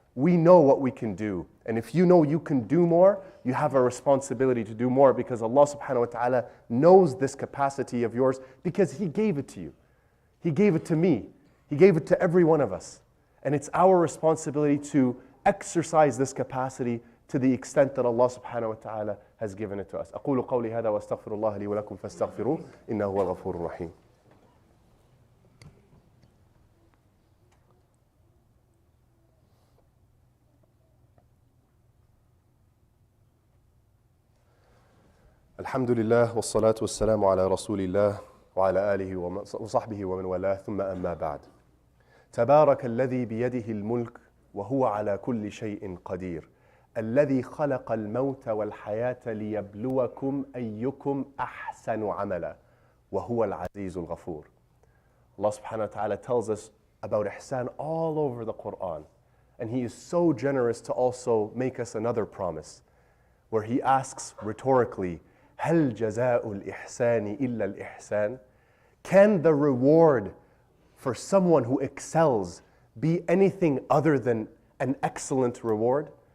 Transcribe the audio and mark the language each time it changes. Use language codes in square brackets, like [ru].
[en] We know what we can do. And if you know you can do more, you have a responsibility to do more, because Allah subhanahu wa ta'ala knows this capacity of yours, because He gave it to you. He gave it to me. He gave it to every one of us. And it's our responsibility to exercise this capacity to the extent that Allah subhanahu wa ta'ala has given it to us. [ar] أقول قولي هذا وأستغفر الله لي ولكم فاستغفروه إنه هو الغفور الرحيم. الحمد لله والصلاة والسلام على رسول الله وعلى آله وصحبه ومن والاه ثم أما بعد. تبارك الذي بيده الملك وهو على كل شيء قدير الذي خلق الموت والحياة ليبلوكم أيكم أحسن عملا وهو العزيز الغفور. [en] Allah subhanahu wa ta'ala tells us about ihsan all over the Quran. And He is so generous to also make us another promise, where He asks rhetorically, [ar] هل جزاء الإحسان إلا الإحسان? [en] Can the reward for someone who excels be anything other than an excellent reward?